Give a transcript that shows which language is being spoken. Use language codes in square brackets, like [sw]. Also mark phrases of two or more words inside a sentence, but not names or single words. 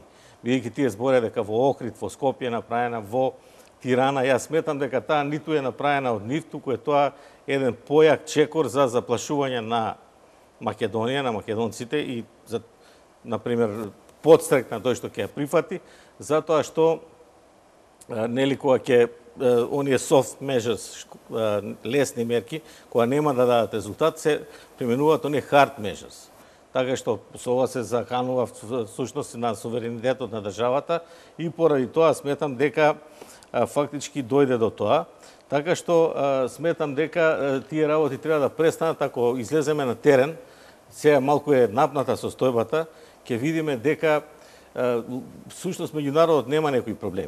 [mk] Бидејќи тие збореа дека во Охрид, во Скопје е направена, во Тирана, јас сметам дека таа ниту е направена од нив, туку е тоа еден појак чекор за заплашување на Македонија, на македонците и за, например, подстрек на тој што ќе ја прифати, затоа што нели кога ќе оние [en] soft measures, [mk] лесни мерки, кога нема да дадат резултат, се применуваат оние [en] hard measures. [mk] Така што со ова се заканува всушност на суверенитетот на државата и поради тоа сметам дека фактички дојде до тоа. Така што сметам дека тие работи треба да престанат ако излеземе на терен. Сега малку е напната состојбата, ќе видиме дека всушност меѓународот нема некои проблеми.